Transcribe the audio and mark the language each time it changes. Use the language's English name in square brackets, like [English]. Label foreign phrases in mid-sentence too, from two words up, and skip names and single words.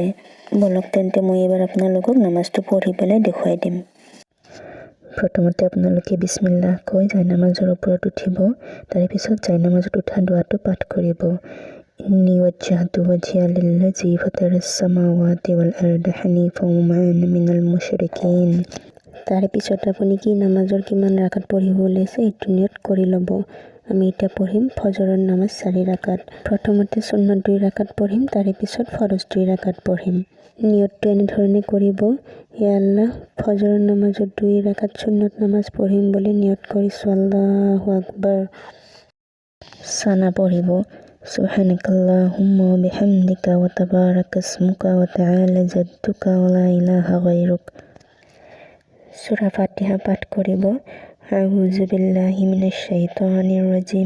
[Assamese] বলক তেন্তে মই এবাৰ আপোনালোকক নামাজটো পঢ়ি পেলাই দেখুৱাই দিম। প্ৰথমতে আপোনালোকে বিসমিল্লাহ কৈ জায়নামাজৰ ওপৰত উঠিব, তাৰ পিছত জায়নামাজত উঠা দোৱাটো পাঠ কৰিব। [Arabic] إني وجهت وجهي للذي فطر السماوات والأرض حنيفا وما أنا من المشركين. [Assamese] তাৰ পিছত আপুনি কি নামাজৰ কিমান ৰাকাত পঢ়িব ওলাইছে এইটো নিয়ত কৰি ল'ব। আমি এতিয়া পঢ়িম ফজৰৰ নামাজ 4 ৰাকাত। প্ৰথমতে সুন্নত 2 ৰাকাত পঢ়িম, তাৰে পিছত ফৰজ 2 ৰাকাত পঢ়িম। নিয়তটো এনেধৰণে কৰিব, হে আল্লাহ, ফজৰৰ নামাজত 2 ৰাকাত সুন্নত নামাজ পঢ়িম বুলি নিয়ত কৰিছো, [Arabic] الله أكبر. [Assamese] সানা পঢ়িব, [Arabic] سبحانك اللهم وبحمدك وتبارك اسمك وتعالى جدك ولا إله غيرك. [Assamese] সূরা ফাতিহা পাঠ কৰিব। [Arabic] أعوذ بالله من الشيطان الرجيم.